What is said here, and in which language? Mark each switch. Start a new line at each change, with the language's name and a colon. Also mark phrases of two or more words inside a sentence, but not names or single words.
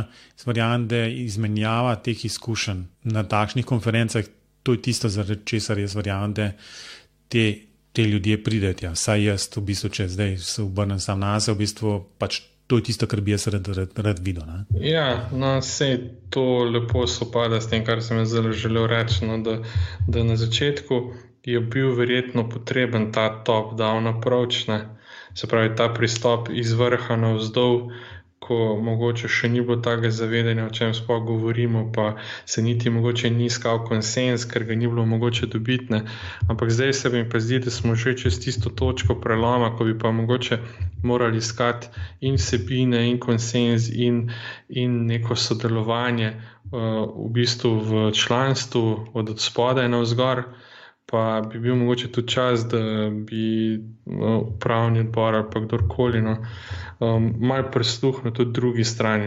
Slovenian: Verjamem, da izmenjava teh izkušenj na takšnih konferencah, to je tisto, zaradi česar jaz verjamem, da te ljudje pridejo. Saj jaz, v bistvu, če zdaj se obrnem sam na se, v bistvu pač to je tisto, kar bi jaz rad videl. Ne? Ja, no, sej to lepo sopada s tem, kar sem jaz zelo želel reči, no, da na začetku je bil verjetno potreben ta
English: top-down approach,
Slovenian: ne? Se pravi, ta pristop iz vrha navzdol, ko mogoče še ni bilo takega zavedanja, o čem sploh govorimo, pa se niti mogoče ni iskal konsens, ker ga ni bilo mogoče dobiti, ne. Ampak zdaj se mi pa zdi, da smo že čez tisto točko preloma, ko bi pa mogoče morali iskati in vsebine, in konsens, in neko sodelovanje v bistvu v članstvu od spodaj navzgor, pa bi bil mogoče tudi čas, da bi upravni odbor ali pa kdorkoli malo prisluhnil tudi drugi strani.